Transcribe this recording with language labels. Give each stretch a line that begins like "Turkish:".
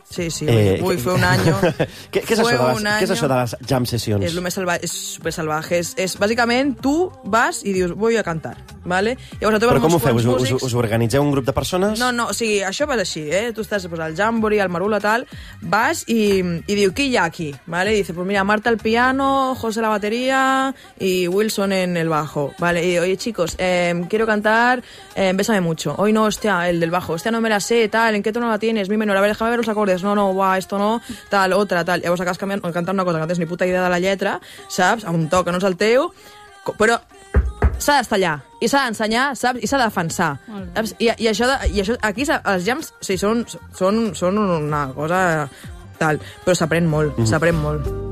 Spanish: Sí, sí. Ui, fue un año.
Catalan: Què és això de les jam sessions? És lo més salvaje, és super salvaje. És, bàsicament, tu vas i dius,
Spanish: voy a cantar, ¿vale?
Catalan: Llavors, però com ho feu? Us organitzeu un grup de persones? No, o sigui, això va així, eh? Tu estàs pues, al jambori, al marula, tal, vas i diu, qui hi ha aquí?
Spanish: ¿Vale? I dice, pues mira, Marta al piano, José
Catalan: la bateria i
Spanish: Wilson en el bajo, ¿vale? I oye, chicos, quiero cantar, bésame mucho. Hoy no, hostia, el del bajo, hostia, no me la sé, tal, ¿en qué tono la tienes? Mi menor, a ver, déjame ver los acordes, no, buah, esto no, tal, otra, tal.
Catalan: Llavors acabes cantant una cosa que no tens ni puta idea de la lletra, saps, amb un to que no és el teu, però s'ha d'estar allà, i s'ha d'ensenyar, saps, i s'ha de defensar. I això, aquí, els jams, o sigui, són una cosa tal, però s'aprèn molt, s'aprèn molt.